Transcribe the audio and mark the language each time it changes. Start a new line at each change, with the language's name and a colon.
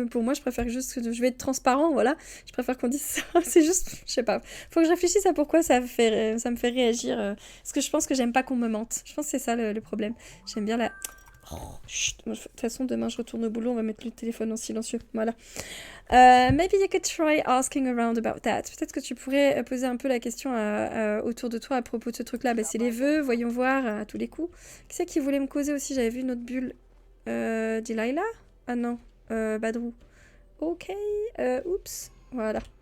French: Pour moi, je préfère juste que je vais être transparent, voilà. Je préfère qu'on dise ça. C'est juste, je sais pas. Faut que je réfléchisse à pourquoi ça me fait réagir. Parce que je pense que j'aime pas qu'on me mente. Je pense que c'est ça le problème. J'aime bien la... Oh, chut. De toute façon, demain, je retourne au boulot. On va mettre le téléphone en silencieux. Voilà.
English: Maybe you could try asking around about that.
French: Peut-être que tu pourrais poser un peu la question autour de toi à propos de ce truc-là. C'est les vœux, voyons voir, à tous les coups. Qui c'est qui voulait me causer aussi? J'avais vu une autre bulle. Delilah? Ah non, Badrou. Ok, oups, voilà.